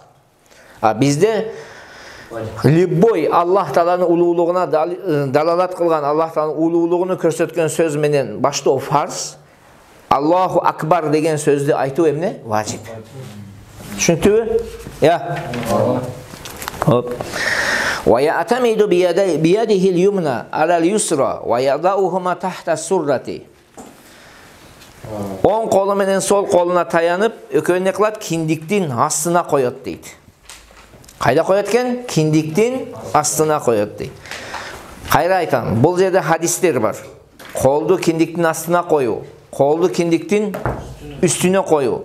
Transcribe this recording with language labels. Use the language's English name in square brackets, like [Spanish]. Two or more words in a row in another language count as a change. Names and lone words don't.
[Kyrgyz] Бизде любой Аллах Тааланын улуулугуна далалат кылган, Аллах Тааланын улуулугуну көрсөткөн сөз менен баштоо фарз. [Arabic] الله أكبر [Kyrgyz] деген сөздү айтуу эмне? Важип. Түшүнүктүбү? Хоп. [Arabic] ويعتمد بيده اليمنى على اليسرى ويضعهما تحت السرة. [Kyrgyz] Оң колу менен сол колуна таянып, экөөнү не кылат? Киндиктин астына коёт дейт. Кайда коёт экен? Киндиктин астына коёт дейт. Кайра айтам, бул жерде хадистер бар. Колду киндиктин астына коюу, колду киндиктин үстүнө коюу.